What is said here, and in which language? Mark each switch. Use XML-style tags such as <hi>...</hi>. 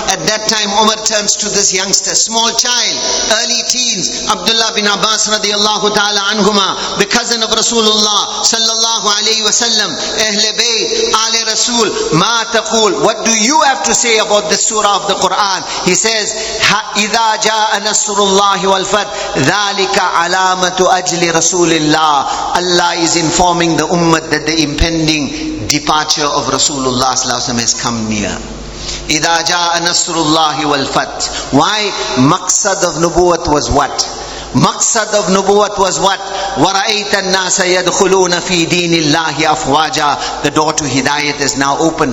<en>At that time Umar turns to this youngster, small child, early teens, Abdullah bin Abbas radiyallahu ta'ala anhuma, the cousin of Rasulullah sallallahu alayhi wasallam, Ahle Bayt, Ale Rasul,</en> <ar>ma taqul.</ar> <en>What do you have to say about the surah of the Quran? He says,</en> <ar>إِذَا جَاءَ نَصْرُ اللَّهِ وَالْفَتْحِ ذَلِكَ عَلَامَةُ أَجْلِ رَسُولِ اللَّهِ.</ar> <en>Allah is informing the ummah that the impending departure of Rasulullah sallallahu alayhi wasallam has come near.</en> <ar>إِذَا جَاءَ نَصْرُ اللَّهِ وَالْفَتْحِ.</ar> <en>Why? Maqsad of Nubuwwat was what? Maqsad of Nubuwwat was what?</en> <ar>وَرَأَيْتَ النَّاسَ يَدْخُلُونَ فِي دِينِ اللَّهِ أَفْوَاجًا.</ar> <en>The door to Hidayat is now open.</en>